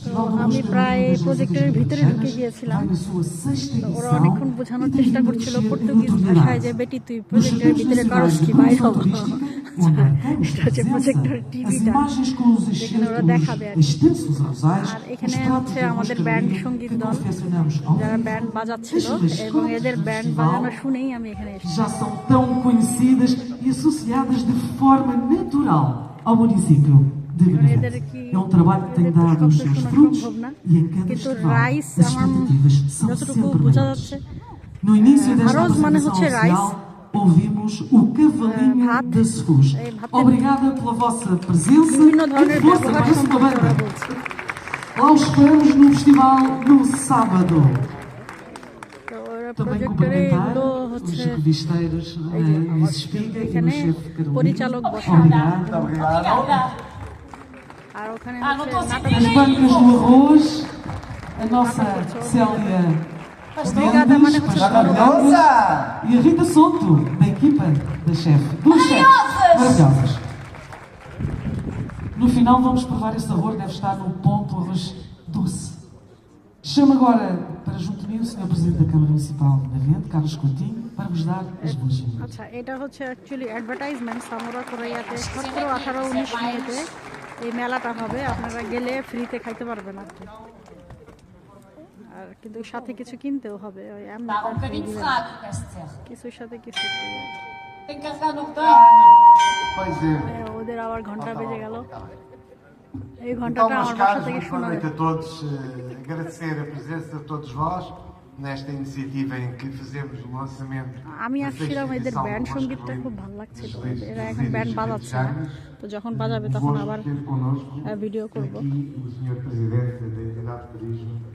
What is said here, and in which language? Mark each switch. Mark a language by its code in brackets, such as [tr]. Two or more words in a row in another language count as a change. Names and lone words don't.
[bn] আমি প্রায় প্রজেক্টের ভিতরে ঢুকে গিয়েছিলাম। তো ওরা অনেকক্ষণ বোঝানোর চেষ্টা করছিল পর্তুগিজ ভাষায় যে বেটি তুই প্রজেক্টের ভিতরে করস কি বাইর হবো। এটা হচ্ছে প্রজেক্টর টিভিটা, যেখানে ওরা দেখাবে আর কি। আর এখানে হচ্ছে আমাদের ব্যান্ড সঙ্গীত দল, যারা ব্যান্ড বাজাচ্ছিল, এবং এদের ব্যান্ড বাজানো শুনেই আমি এখানে এসেছি। [pt] Já são tão conhecidas e associadas de forma natural ao município de Benavente. É um trabalho que tem dado os seus frutos e em cada festival as expectativas são sempre maiores. No início desta apresentação oficial, ouvimos o Cavalinho da Sefus. Obrigada pela vossa presença e força para essa banda. Lá os esperamos no festival no sábado. Também cumprimentar os revisteiros Luís Espiga e o chefe [bn] পরিচালক বসা, আর ওখানে [pt] As bancas do arroz, a nossa Célia Mendes, maravilhosa, e a Rita Souto, da equipa da chefe. Duas chefes maravilhosas. No final vamos provar esse arroz, deve estar no ponto arroz doce. Chamo agora para junto de mim o Sr. Presidente da Câmara Municipal de Benavente, Carlos Coutinho, para vos dar as boas-vindas. [bn] আচ্ছা, এটা হচ্ছে [en] actually advertisement. [bn] সামোরা কোরাইয়াতে 17, 18, 19 মেতে এই মেলাটা হবে। আপনারা গেলে ফ্রিতে খাইতে পারবেন আর কি, আর কিন্তু সাথে কিছু কিনতেও হবে। ওই এমনি কিছুর সাথে কিছু। ওদের আবার ঘন্টা বেজে গেল। এই ঘন্টাটা আমার বাসা থেকে শোনা যায়। [pt] Boa noite a todos, agradecer a presença de todos vós nesta iniciativa em que fazemos o lançamento. [bn] আমি আসছিলাম, এদের ব্যান্ড সঙ্গীতটা খুব ভালো লাগছিল। এরা এখন ব্যান্ড বাজাচ্ছে না, তো যখন বাজাবে তখন আবার ভিডিও করব। [pt] Aqui o Sr. Presidente da Entidade de Turismo